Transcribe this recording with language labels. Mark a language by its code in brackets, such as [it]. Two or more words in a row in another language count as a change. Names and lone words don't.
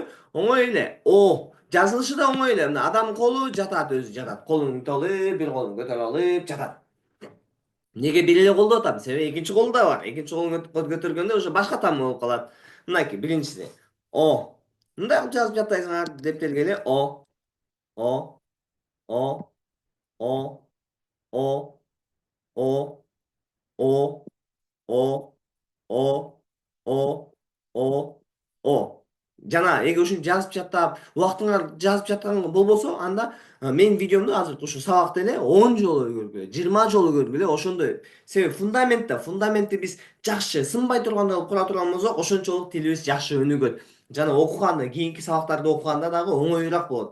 [ky] Оңой эле. Жазылышы да оңой эле. Мына адам колу жатат, өзү жатат. Колун бүтүп алып, бир колун көтөрүп алып жатат. Неге бир эле колдоп атам? Себеби экинчи колу да бар. Экинчи колун көтөргөндө уже башка тамга болуп калат. Мынакей биринчиси. О. Мындай кылып жазып жаттайсыңар. Дептергеле. О, О, О, О, О, О, О, О, О, О, О. Жана эгер ушинтип жазып жаттап, убактыңар жазып жаткан болбосо, анда менин видеомду азыр ушу сабакты эле 10 жолу көргүлө, 20 жолу көргүлө, ошондой. Себеби фундаментти биз жакшы сынбай тургандай кылып кура турган болсок, ошончолук тилибиз жакшы өнүгөт. Жана окуганда, кийинки сабактарды окуганда дагы оңоюраак болот.